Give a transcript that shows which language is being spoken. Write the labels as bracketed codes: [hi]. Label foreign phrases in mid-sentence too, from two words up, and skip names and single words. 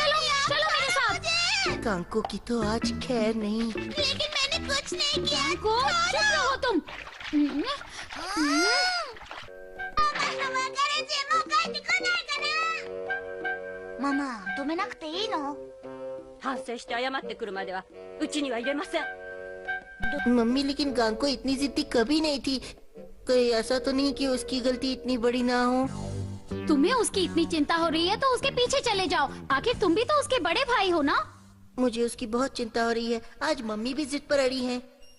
[hi] चलो चलो मेरे साथ। गांको की तो आज खैर नहीं। लेकिन मैंने कुछ नहीं किया। गांको, चुप रहो तुम। मामा, तुम्हें ना कहीं न [ja] 反省して謝ってくるまではうちには入れません。 [hi] मम्मी लेकिन गांको इतनी जिद्दी कभी नहीं थी। कहीं ऐसा तो नहीं कि उसकी गलती इतनी बड़ी ना हो। तुम्हें उसकी इतनी चिंता हो रही है तो उसके पीछे चले जाओ। आखिर तुम भी तो उसके बड़े भाई हो ना। मुझे उसकी बहुत चिंता हो रही है। आज मम्मी भी जिद पर अड़ी है।